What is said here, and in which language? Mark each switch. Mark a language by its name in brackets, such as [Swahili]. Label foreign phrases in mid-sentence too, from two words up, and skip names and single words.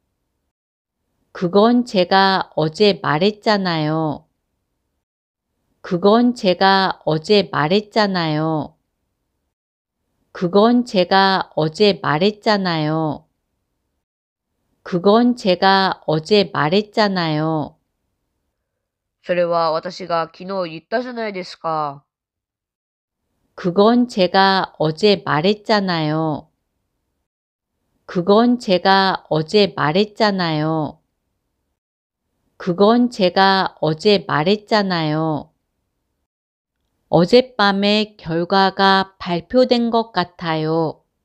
[Korean] 그건 제가 어제 말했잖아요. 그건 제가 어제 말했잖아요. 그건 제가 어제 말했잖아요. 그건 제가 어제 말했잖아요. [Japanese] それは私が昨日言ったじゃないですか。 [Korean] 그건 제가 어제 말했잖아요. 그건 제가 어제 말했잖아요. 그건 제가 어제 말했잖아요. 어젯밤에 결과가 발표된 것 같아요.